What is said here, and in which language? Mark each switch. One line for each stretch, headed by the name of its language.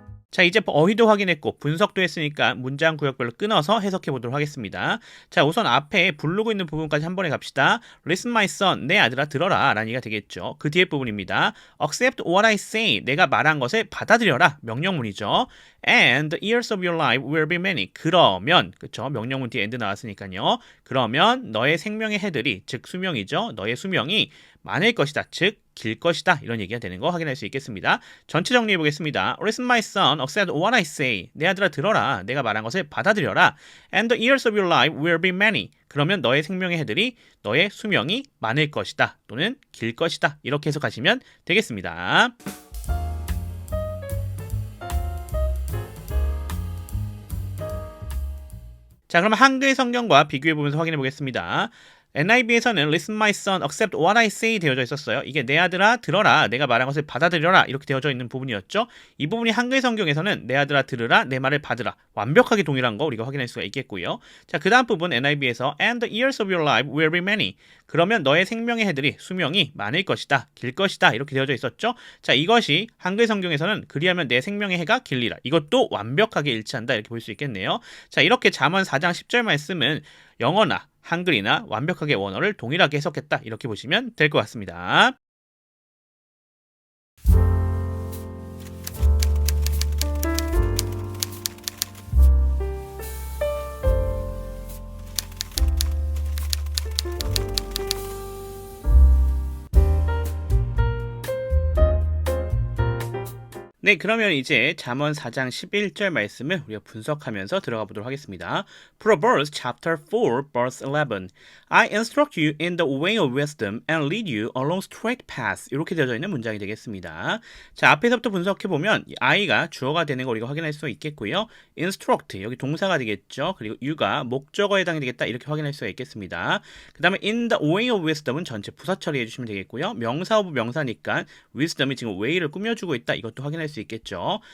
Korean: 자, 이제 어휘도 확인했고 분석도 했으니까 문장 구역별로 끊어서 해석해 보도록 하겠습니다. 자, 우선 앞에 부르고 있는 부분까지 한 번에 갑시다.
English: Listen, my son,
Korean: 내 아들아 들어라 라는 얘기가 되겠죠. 그 뒤에 부분입니다.
English: Accept what I say,
Korean: 내가 말한 것을 받아들여라, 명령문이죠.
English: And the years of your life will be many.
Korean: 그러면, 그쵸, 명령문 뒤에 and 나왔으니까요. 그러면 너의 생명의 해들이, 즉 수명이죠. 너의 수명이 많을 것이다, 즉 길 것이다, 이런 얘기가 되는 거 확인할 수 있겠습니다. 전체 정리해 보겠습니다.
English: Listen, my son, accept what I say.
Korean: 내 아들아 들어라, 내가 말한 것을 받아들여라. And the years of your life will be many. 그러면 너의 생명의 해들이 너의 수명이 많을 것이다 또는 길 것이다, 이렇게 해석하시면 되겠습니다. 자, 그럼 한글 성경과 비교해 보면서 확인해 보겠습니다. NIV에서는
English: Listen, my son, accept what I say
Korean: 되어져 있었어요. 이게 내 아들아 들어라, 내가 말한 것을 받아들여라, 이렇게 되어져 있는 부분이었죠. 이 부분이 한글 성경에서는 내 아들아 들으라, 내 말을 받으라, 완벽하게 동일한 거 우리가 확인할 수가 있겠고요. 자, 그 다음 부분 NIV에서
English: And the years of your life will be many.
Korean: 그러면 너의 생명의 해들이, 수명이 많을 것이다, 길 것이다, 이렇게 되어져 있었죠. 자, 이것이 한글 성경에서는 그리하면 내 생명의 해가 길리라, 이것도 완벽하게 일치한다, 이렇게 볼 수 있겠네요. 자, 이렇게 잠언 4장 10절 말씀은 영어나 한글이나 완벽하게 원어를 동일하게 해석했다, 이렇게 보시면 될 것 같습니다. 네, 그러면 이제 잠언 4장 11절 말씀을 우리가 분석하면서 들어가 보도록 하겠습니다.
English: Proverbs chapter 4 verse 11. I instruct you in the way of wisdom and lead you along straight paths.
Korean: 이렇게 되어져 있는 문장이 되겠습니다. 자, 앞에서부터 분석해 보면 I가 주어가 되는 거 우리가 확인할 수 있겠고요. Instruct 여기 동사가 되겠죠. 그리고 you가 목적어에 해당이 되겠다, 이렇게 확인할 수가 있겠습니다. 그 다음에
English: in the way of wisdom
Korean: 은 전체 부사 처리해 주시면 되겠고요. 명사 오브 명사니까 wisdom이 지금 way를 꾸며주고 있다, 이것도 확인할 수 있겠죠.